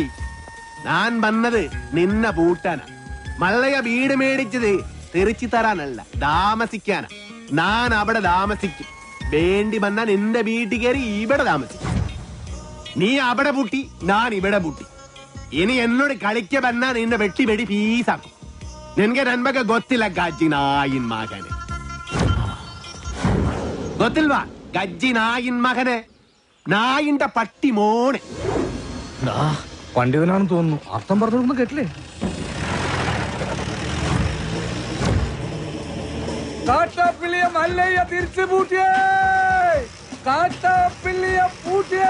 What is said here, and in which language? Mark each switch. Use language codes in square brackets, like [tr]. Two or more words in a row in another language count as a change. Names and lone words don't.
[ml] ഞാൻ വന്നത് നിന്നെ പൂട്ടാനാ. മല്ലയ്യ വീട് മേടിച്ചത് തെറിച്ചു തരാനല്ല, താമസിക്കാനാ. ഞാൻ അവിടെ താമസിക്കും. വേണ്ടി വന്നാൽ നിന്റെ വീട്ടിൽ കയറി ഇവിടെ താമസിക്കും. നീ അവിടെ പൂട്ടി, ഞാൻ ഇവിടെ പൂട്ടി. ഇനി എന്നോട് കളിക്ക [kn] ಬಂದ ನಿನ್ನ [ml] വെട്ടി വെടി പീസാക്കും. [kn] ನಿನ್ಗೆ ನನ್ ಬಗ್ಗೆ ಗೊತ್ತಿಲ್ಲ ಗಜ್ಜಿ ನಾಯಿನ್ ಮಗನೆ. ಗೊತ್ತಿಲ್ವಾ ಗಜ್ಜಿ ನಾಯಿನ್ [ml] മകനെ, നായിന്റെ പട്ടി മോനെ. പണ്ഡിതനാണെന്ന് തോന്നുന്നു. അർത്ഥം പറഞ്ഞൊന്നും കേട്ടില്ലേ? കാട്ടാപ്പിള്ളിയെ മല്ലയ്യ തിരിച്ചു പൂട്ടിയേ, കാട്ടാപ്പിള്ളിയെ പൂട്ടിയേ.